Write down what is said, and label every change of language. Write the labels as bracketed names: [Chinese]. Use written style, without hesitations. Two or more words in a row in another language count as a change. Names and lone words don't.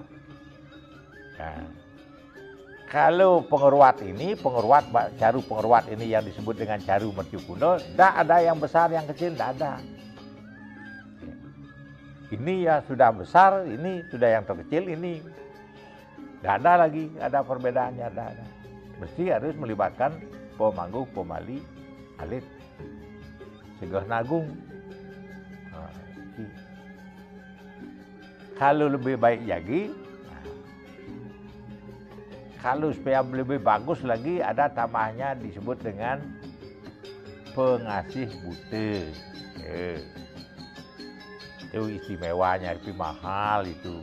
[Indonesian] Nah, kalau caru pengeruat ini yang disebut dengan caru mercukuno, tidak ada yang besar, yang kecil, tidak ada. Ini ya sudah besar, ini sudah yang terkecil, ini tidak ada lagi, ada perbedaannya, ada. Mesti harus melibatkan [Balinese] pemanggu pemali alit, segah nagung. [Indonesian] Nah, kalau lebih baik lagi, kalau supaya lebih bagus lagi, ada tambahnya disebut dengan pengasih bute. Itu istimewanya, lebih mahal itu.